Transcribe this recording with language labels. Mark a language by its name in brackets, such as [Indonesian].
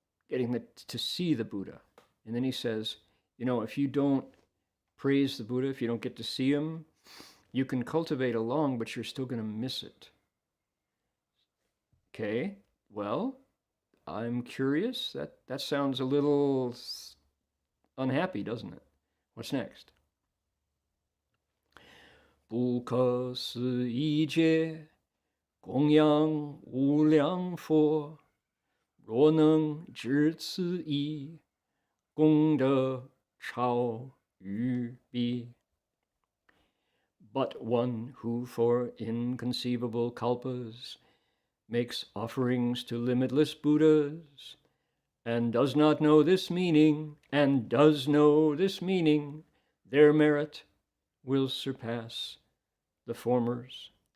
[English] Getting to see the Buddha. And then he says, if you don't praise the Buddha, if you don't get to see him, you can cultivate along, but you're still going to miss it. Okay, well, I'm curious. That sounds a little unhappy, doesn't it? What's next? [Chinese] 不可思议界，供养无量佛，若能知此意，功德超于彼。 [English] But one who for inconceivable kalpas makes offerings to limitless Buddhas, and does not know this meaning, and does know this meaning, their merit will surpass the former's.